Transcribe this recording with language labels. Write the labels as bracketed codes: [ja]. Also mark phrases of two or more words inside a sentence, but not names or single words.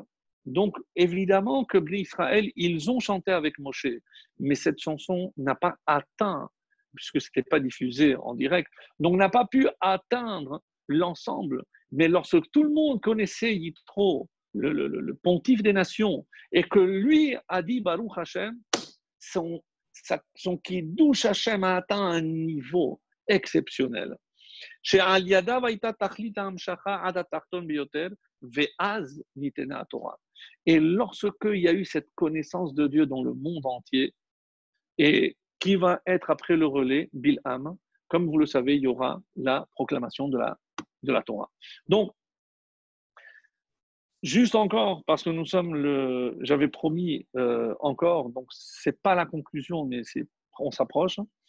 [fr] Donc, évidemment que Bnei Israël, ils ont chanté avec Moshe, mais cette chanson n'a pas atteint, puisque ce n'était pas diffusé en direct, donc n'a pas pu atteindre l'ensemble. Mais lorsque tout le monde connaissait Yitro, le pontife des nations, et que lui a dit [he] ברוך השם, [fr] son [he] קידוש השם [fr] a atteint un niveau exceptionnel. [he] שעל ידיו הייתה תכלית ההמשכה עד התחתון ביותר, ואז ניתנה התורה. [fr] Et lorsqu'il y a eu cette connaissance de Dieu dans le monde entier, et qui va être après le relais, Bilham, comme vous le savez, il y aura la proclamation de la Torah. Donc, juste encore, parce que nous sommes j'avais promis encore, donc c'est pas la conclusion, mais on s'approche.